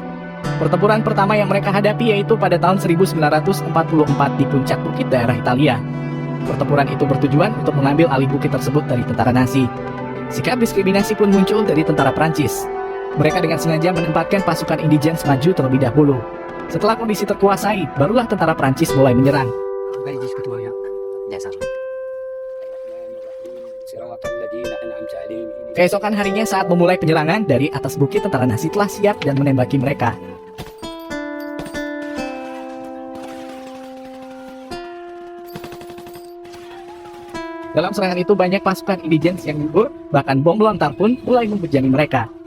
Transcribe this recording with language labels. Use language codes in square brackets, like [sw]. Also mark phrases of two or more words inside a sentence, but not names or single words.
[id] Pertempuran pertama yang mereka hadapi yaitu pada tahun 1944 di puncak bukit daerah Italia. Pertempuran itu bertujuan untuk mengambil alih bukit tersebut dari tentara Nazi. Sikap diskriminasi pun muncul dari tentara Prancis. Mereka dengan sengaja menempatkan pasukan Indigents maju terlebih dahulu. Setelah kondisi terkuasai, barulah tentara Prancis mulai menyerang. [fr] Ils disent que tout va bien. Bien, sergent. [id] Keesokan harinya saat memulai penyerangan, dari atas bukit tentara Nazi telah siap dan menembaki mereka. Dalam serangan itu banyak pasukan Indigents yang gugur, bahkan bom lontar pun mulai membujani mereka.